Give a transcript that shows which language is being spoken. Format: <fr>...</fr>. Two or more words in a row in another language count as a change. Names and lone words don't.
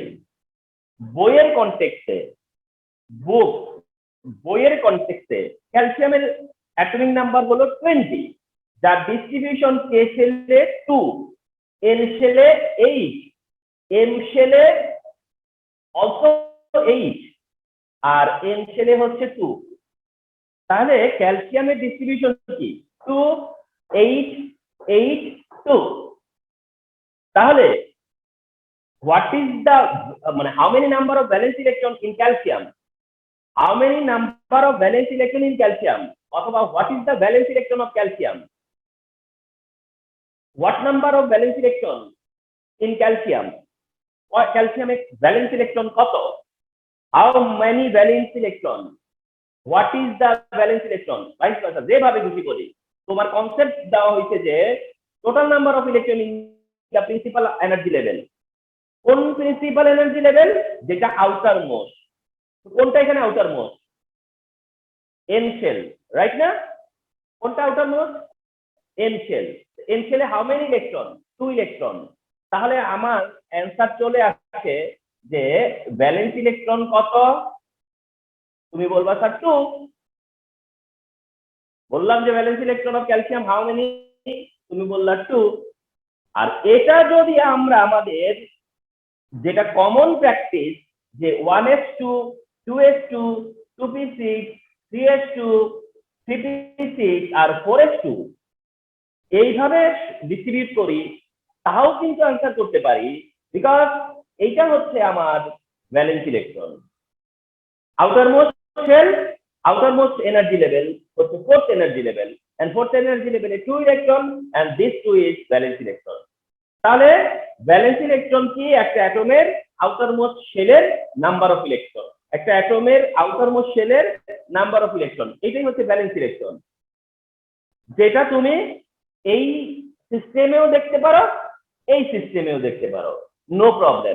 <bn>বইয়ের কনটেক্সটে, বুক বইয়ের কনটেক্সটে ক্যালসিয়ামের</bn> <en>atomic number</en> <bn>হলো 20, যার ডিস্ট্রিবিউশন কে শেলে 2, এন শেলে 8, এম শেলে অলসো 8 আর এন শেলে হচ্ছে 2। তাহলে ক্যালসিয়ামের ডিস্ট্রিবিউশন কি 2 8 8 2।</bn> <en>তাহলে what is the মানে how many number of valence electron in calcium, how many number of valence electron in calcium, অথবা what is the valence electron of calcium, what number of valence electron in calcium, calcium এর valence electron কত, how many valence electron, what is the valence electron, vice versa।</en> <bn>যেভাবে খুশি করি তোমার কনসেপ্ট দেওয়া হয়েছে যে</bn> <en>total number of electron in the principal energy level.</en> <bn>কোন</bn> <en>principal energy level?</en> <bn>যেটা</bn> <en>outer most.</en> <bn>কোনটা এখানে</bn> <en>outer most? N shell,</en> <bn>রাইট না? কোনটা</bn> <en>outer most? N shell.</en> <bn>এন শেলে</bn> <en>how many electron?</en> <bn>2 ইলেকট্রন। তাহলে আমার অ্যান্সার চলে আসে যে</bn> <en>valence electron</en> <bn>কত? তুমি বলবা স্যার 2। বললাম যে</bn> <en>valence electron of calcium how many?</en> <bn>তুমি বললা 2। আর এটা যদি আমরা আমাদের যেটা</bn> <en>common practice</en> <bn>যে 1s2 2s2 2p6 3s2 3p6 আর 4s2 এইভাবে ডিস্ট্রিবিউট করি, তাও কিন্তু আনসার করতে পারি, বিকজ এইটা হচ্ছে আমার</bn> <en>valence electron. outermost shell, outermost energy level</en> <bn>হচ্ছে</bn> <en>4th energy level, and 4th</en> <bn>এনার্জি লেভেলে 2 ইলেকট্রন,</bn> <en>and this 2 is valence electron.</en> <bn>তাহলে</bn> <en>valence electron</en> <bn>কি? একটা অ্যাটমের আউটারমোস্ট শেলের</bn> <en>number of electron,</en> <bn>একটা অ্যাটমের আউটারমোস্ট শেলের</bn> <en>number of electron,</en> <bn>এটাই হচ্ছে</bn> <en>valence electron.</en> <bn>যেটা তুমি এই সিস্টেমেও দেখতে পারো, এই সিস্টেমেও দেখতে পারো,</bn> <en>no problem.</en>